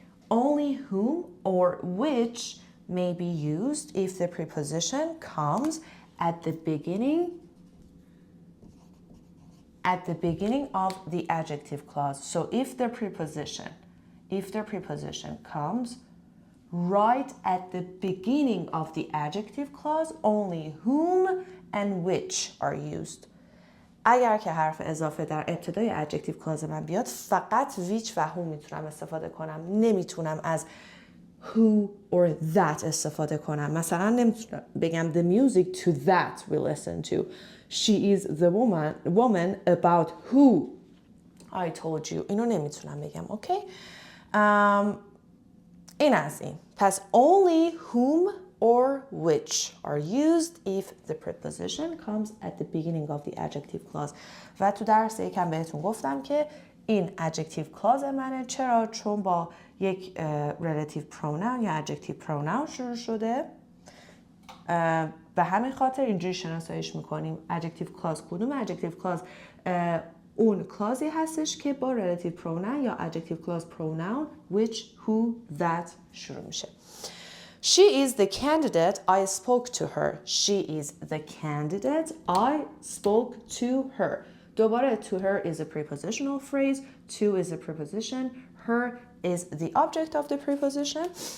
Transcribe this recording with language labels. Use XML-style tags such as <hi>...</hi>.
<en>Only whom or which may be used if the preposition comes at the beginning of the adjective clause. So if the preposition comes right at the beginning of the adjective clause, only whom and which are used.</en> <fa>اگر که حرف اضافه در ابتدای adjective clause من بیاد فقط which و whom میتونم استفاده کنم، نمیتونم از who or that استفاده کنم. مثلا نمیتونم بگم</fa> <en>the music to that we listen to. She is the woman about who I told you.</en> <fa>اینو نمیتونم بگم. اوکی؟ این از این. پس</fa> <en>only whom or which are used if the preposition comes at the beginning of the adjective clause.</en> <fa>و تو درس یکم بهتون گفتم که این adjective clause منه. چرا؟ چون با یک relative pronoun یا adjective pronoun شروع شده. به همین خاطر اینجوری شناساییش میکنیم adjective clause کدوم adjective clause اون کلازی هستش که با relative pronoun یا adjective clause pronoun which, who, that شروع میشه.</fa> <en>She is the candidate I spoke to her. She is the candidate I spoke to her.</en> <fa>دوباره</fa> <en>to her is a prepositional phrase. To is a preposition. Her is the object of the preposition.</en>